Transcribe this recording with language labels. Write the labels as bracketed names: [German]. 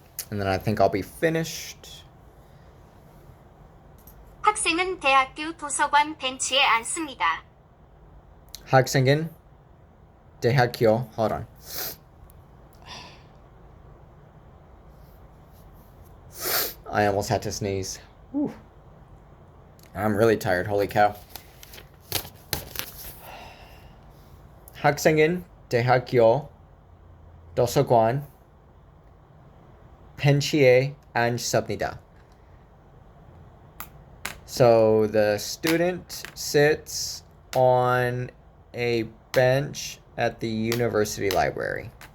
[English] And then I think I'll be finished. [Korean] 학생은 대학교 도서관 벤치에 앉습니다. 학생은 대학교, [English] hold on. I almost had to sneeze. Whew. I'm really tired, holy cow. [Korean] 학생은 대학교 도서관 벤치에 앉습니다. [English] So the student sits on a bench at the university library.